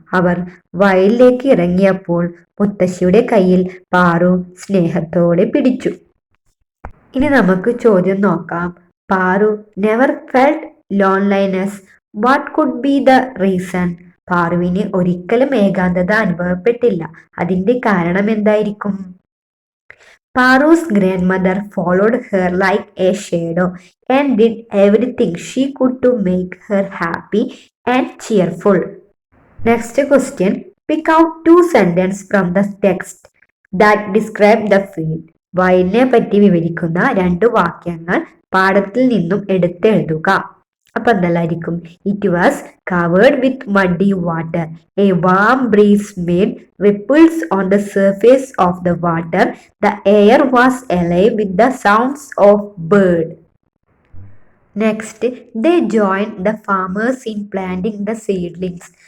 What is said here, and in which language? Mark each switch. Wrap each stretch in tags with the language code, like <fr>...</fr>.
<ml>അവർ വയലിലേക്ക് ഇറങ്ങിയപ്പോൾ മുത്തശ്ശിയുടെ കയ്യിൽ പാറു സ്നേഹത്തോടെ പിടിച്ചു. ഇനി നമുക്ക് ചോദ്യം നോക്കാം. Paru</ml> <en>Never felt loneliness. What could be the reason?</en> <ml>പാറുവിന് ഒരിക്കലും ഏകാന്തത അനുഭവപ്പെട്ടില്ല. അതിന്റെ കാരണം എന്തായിരിക്കും?</ml> <en>Paru's grandmother followed her like a shadow and did everything she could to make her happy and cheerful. Next question. Pick out two sentences from the text that describe the field.</en> <ml>വയലിനെ പറ്റി വിവരിക്കുന്ന 2 വാക്യങ്ങൾ പാഠത്തിൽ നിന്നും എടുത്തെഴുതുക. അപ്പൊ എന്തായിരിക്കും?</ml> <en>It was covered with muddy water. A warm breeze made ripples on the surface of the water. The air was alive with the sounds of bird. Next, they joined the farmers in planting the seedlings.</en>